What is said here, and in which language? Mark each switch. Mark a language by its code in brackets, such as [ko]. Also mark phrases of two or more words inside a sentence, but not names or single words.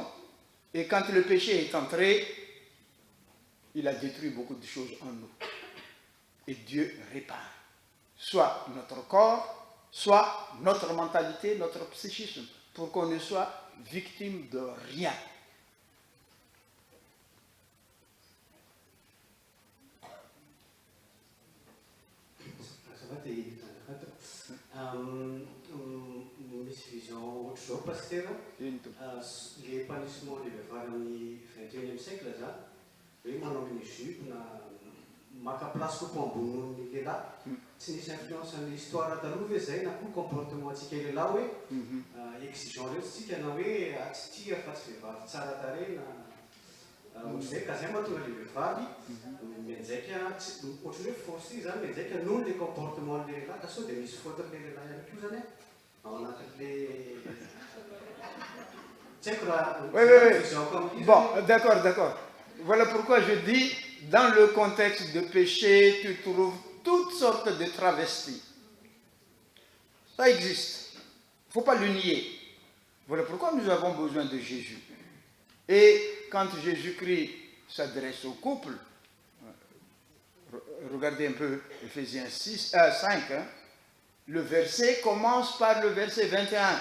[fr] Et quand le péché est entré, il a détruit beaucoup de choses en nous. Et Dieu répare. Soit notre corps, soit notre mentalité, notre psychisme, pour qu'on ne soit victime de rien. [mg] Misy vision ohatr'izao pasteur, [fr] les épanouissements les [mg] vehivavy amin'ny [fr] 21e siècle [mg] zany hoe manao amin'ny jupe na maka place kokoa ambony noho ny lehilahy tsy nisy influence amin'ny histoire taloha ve zay na koa comportement antsika lehilahy hoe exigeant reo tsika na hoe tsy tia fa tsy vehivavy tsara tarehy na ohatr'izay ka zay mahatonga le vehivavy mianjaika ohatry hoe force zany mianjaika noho le comportement le lehilahy ka sao dia misy faute le lehilahy ihany koa zany ao anatin'le tsy haiko raha [fr] oui. Bon, d'accord. Voilà pourquoi je dis, dans le contexte de péché, tu trouves toutes sortes de travestis. Ça existe. Il ne faut pas le nier. Voilà pourquoi nous avons besoin de Jésus. Et quand Jésus-Christ s'adresse au couple, regardez un peu Éphésiens 5, le verset commence par le verset 21.